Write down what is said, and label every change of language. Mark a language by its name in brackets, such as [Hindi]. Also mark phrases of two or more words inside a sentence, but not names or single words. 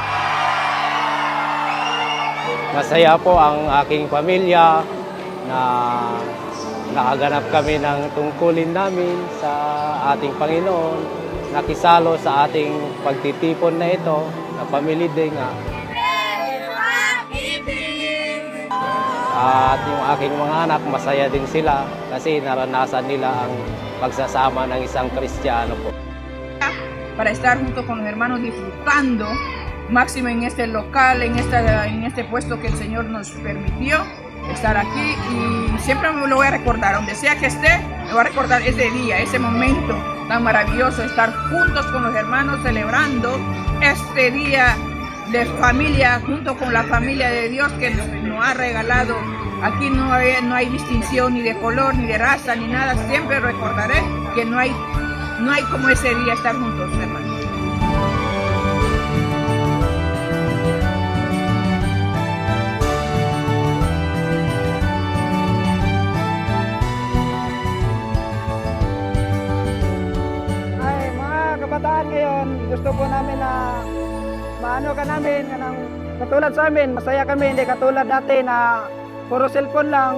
[Filipino] Masaya po ang aking pamilya na nakaganap kami ng tungkulin namin sa ating Panginoon, nakisalo sa ating pagtitipon na ito, na Family Day nga. At yung aking mga anak, masaya din sila kasi naranasan nila ang pagsasama ng isang Kristiyano po. [Spanish] Para estar junto con los hermanos disfrutando, máximo en este local, en este puesto que el Señor nos permitió estar aquí y siempre me lo voy a recordar, donde sea que esté, me voy a recordar ese día, ese momento tan maravilloso, estar juntos con los hermanos celebrando este día de familia, junto con la familia de Dios que nos ha regalado. Aquí no hay distinción ni de color, ni de raza, ni nada, siempre recordaré que no hay como ese día estar juntos, hermanos. [Filipino] Kabataan ngayon, gusto po namin na maano ka namin, katulad sa amin, masaya kami, hindi katulad dati na puro cellphone lang.